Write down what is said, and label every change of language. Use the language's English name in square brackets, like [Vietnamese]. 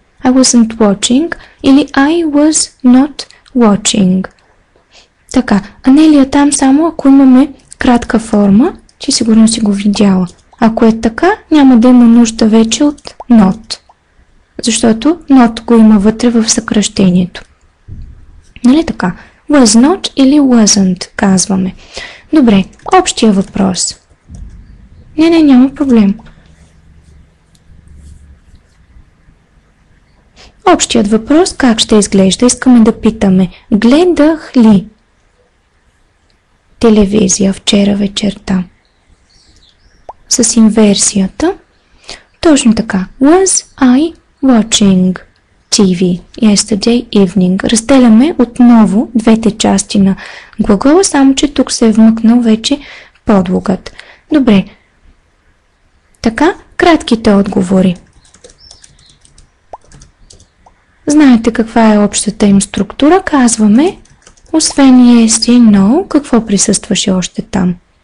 [English] I wasn't watching или I was not watching. [Bulgarian] Така, Анелия там само ако имаме кратка форма, че сигурно си го видяла. Ако е така, няма да има нужда вече от not. Защото not го има вътре в съкращението. Нали така? [English] Was not или wasn't [Bulgarian] казваме. Добре, общия въпрос. Не, няма проблем. Общият въпрос как ще изглежда? Искаме да питаме, гледах ли телевизия вчера вечерта? С инверсията. Точно така. [English] Was I watching TV yesterday evening? [Bulgarian] Разделяме отново двете части на глагола, само че тук се е вмъкнал вече подлогът. Добре. Така, кратките отговори. Знаете каква е общата им структура? Казваме, освен yes и no, какво присъстваше още там?